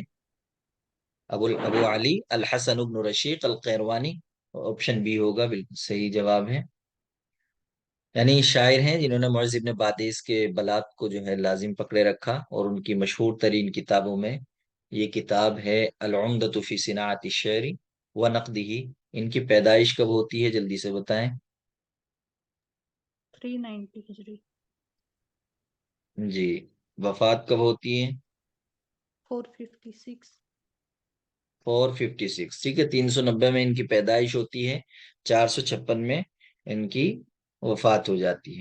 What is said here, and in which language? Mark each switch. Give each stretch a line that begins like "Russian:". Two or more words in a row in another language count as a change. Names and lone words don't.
Urdu: ابو علی الحسن ابن رشیق القیروانی، آپشن بی ہوگا بالکل صحیح جواب ہے. یعنی شاعر ہیں جنہوں نے معز ابن بادیس کے بلاط کو جو ہے لازم پکڑے رکھا، اور ان کی مشہور ترین کتابوں میں یہ کتاب ہے العمدۃ فی صناعت الشعر و نقدہ. ان کی پیدائش کب ہوتی ہے جلدی سے بتائیں. 390 ہجری. جی. وفات کب ہوتی ہے؟ 456. 456. ٹھیک ہے، 390 میں ان کی پیدائش ہوتی ہے، 456 میں ان کی وفات ہو جاتی ہے.